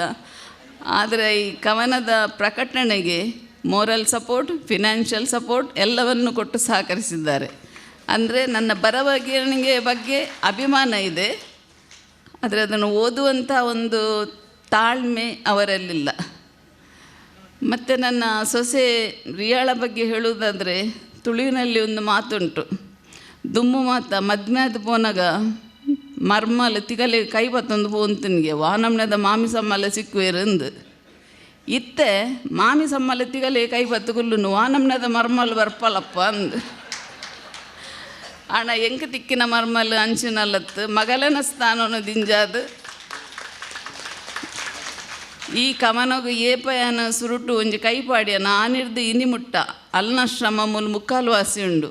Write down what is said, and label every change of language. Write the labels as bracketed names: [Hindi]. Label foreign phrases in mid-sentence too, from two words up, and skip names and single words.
[Kannada] ಆದರೆ ಈ ಕವನದ ಪ್ರಕಟಣೆಗೆ [English] ಮೋರಲ್ ಸಪೋರ್ಟ್, ಫಿನಾನ್ಷಿಯಲ್ ಸಪೋರ್ಟ್ [Kannada] ಎಲ್ಲವನ್ನು ಕೊಟ್ಟು ಸಹಕರಿಸಿದ್ದಾರೆ. ಅಂದರೆ ನನ್ನ ಬರವಣಿಗೆ ಬಗ್ಗೆ ಅಭಿಮಾನ ಇದೆ, ಆದರೆ ಅದನ್ನು ಓದುವಂಥ ಒಂದು ತಾಳ್ಮೆ ಅವರಲ್ಲಿಲ್ಲ. ಮತ್ತು ನನ್ನ ಸೊಸೆ ರಿಯಾಳ ಬಗ್ಗೆ ಹೇಳುವುದಾದರೆ, ತುಳುವಿನಲ್ಲಿ ಒಂದು ಮಾತುಂಟು, [Tulu] ದುಮ್ಮು ಮಾತ ಮದ್ಮ್ಯಾದ ಪೋನಾಗ ಮರ್ಮಲ್ ತಿಗಲೆ ಕೈ ಬತ್ತೊಂದು ಪೋಂತನಿಗೆ ವಾನಮ್ನದ ಮಾಮಿಸಮ್ಮಲ ಸಿಕ್ಕುವೆರಂದು ಇತ್ತೆ ಮಾಮಿಸಮ್ಮಲ ತಿಗಲೆ ಕೈ ಬತ್ತು ಕುಲ್ಲುನು ವಾನಮ್ನದ ಮರ್ಮಲ್ ಬರ್ಪಲಪ್ಪ ಅಂದು ಆಣ ಎಂಕ ತಿಕ್ಕಿನ ಮರ್ಮಲ್ ಅಂಚಿನಲ್ಲತ್ತು ಮಗಲನ ಸ್ಥಾನವನ್ನು ದಿಂಜಾದು ಈ ಕಮನಗು ಏಪಯನ ಸುರುಟು ಒಂಜಿ ಕೈಪಾಡ್ಯನ ಆನಿರ್ದು ಇನಿಮುಟ್ಟ ಅಲ್ನ ಶ್ರಮ ಮುಲ್ ಮುಕ್ಕಾಲು ವಾಸಿ ಉಂಡು.